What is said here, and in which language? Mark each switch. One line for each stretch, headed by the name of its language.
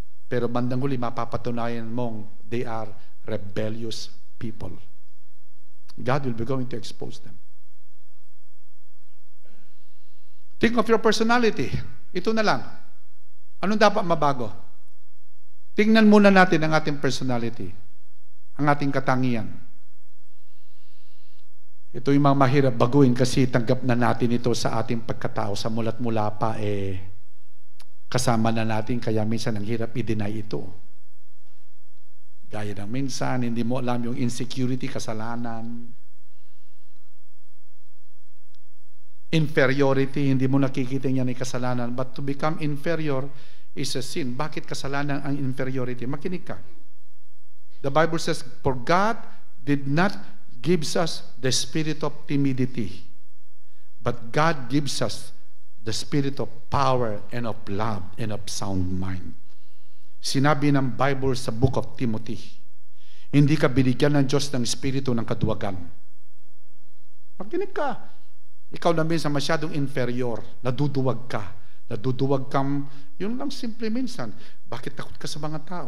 Filipino: Pero bandang huli, mapapatunayan mong
English: they are rebellious people. God will be going to expose them. Think of your personality.
Filipino: Ito na lang. Anong dapat mabago? Tingnan muna natin ang ating personality, ang ating katangian. Ito yung mga mahirap baguhin kasi tanggap na natin ito sa ating pagkatao. Sa mula't mula pa, kasama na natin, kaya minsan ang hirap i-deny ito. Gaya ng minsan, hindi mo alam yung insecurity, kasalanan, inferiority, hindi mo nakikita yan ay kasalanan.
English: But to become inferior is a sin.
Filipino: Bakit kasalanan ang inferiority? Makinig ka.
English: The Bible says, for God did not gives us the spirit of timidity, but God gives us the spirit of power and of love and of sound mind.
Filipino: Sinabi ng Bible sa book of Timothy, hindi ka binigyan ng Diyos ng espiritu ng kaduwagan. Makinig ka. Ikaw na minsan masyadong inferior, naduduwag ka. Naduduwag kang, yun lang simple minsan. Bakit takot ka sa mga tao?